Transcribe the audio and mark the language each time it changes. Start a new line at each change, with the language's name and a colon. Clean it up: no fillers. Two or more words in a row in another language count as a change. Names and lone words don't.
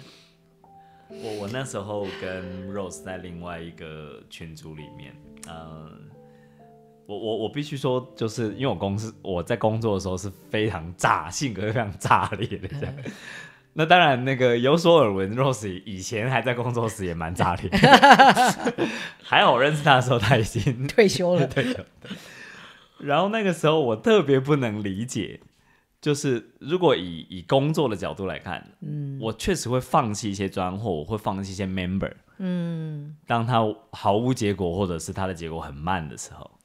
Chinese: 我那時候跟 Rose 在另外一個群組裡面，我必須說，就是因為我在工作的時候是非常性格非常炸裂的這樣。那當然，那個有所耳聞 ，Rose 以前還在工作時也蠻炸裂的。還好我認識他的時候，他已經退休了。然後那個時候我特別不能理解，就是如果以工作的角度來看，我確實會放棄一些專案，或我會放棄一些 member，當他毫無結果，或者是他的結果很慢的時候，